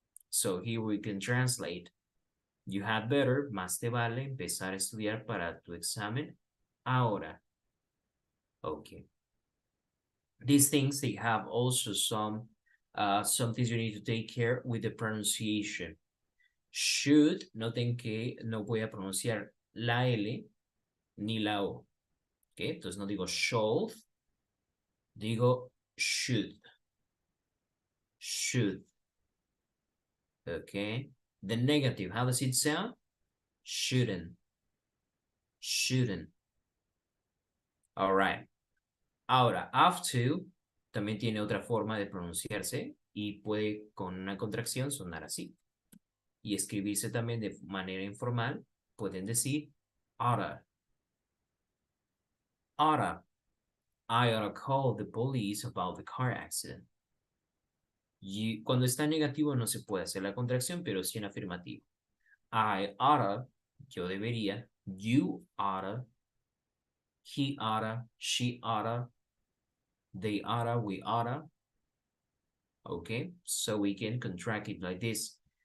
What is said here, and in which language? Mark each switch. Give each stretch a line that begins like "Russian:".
English: So here we can translate. You had better,
Spanish: más te vale, empezar a estudiar para tu examen ahora.
English: Okay. These things, they have also some some things you need to take care with the pronunciation.
Spanish: Should, noten que no voy a pronunciar la L ni la O. ¿Ok? Entonces no digo should, digo should. Should. Okay.
English: The negative, how does it sound? Shouldn't. Shouldn't. All right.
Spanish: Ahora, have to también tiene otra forma de pronunciarse y puede con una contracción sonar así. Y escribirse también de manera informal, pueden decir oughta.
English: Oughta. I oughta call the police about the car accident.
Spanish: Y cuando está negativo no se puede hacer la contracción, pero sí en afirmativo.
English: I oughta,
Spanish: yo debería,
English: you oughta, he oughta, she oughta, they oughta, we oughta. Okay, so we can contract it like this.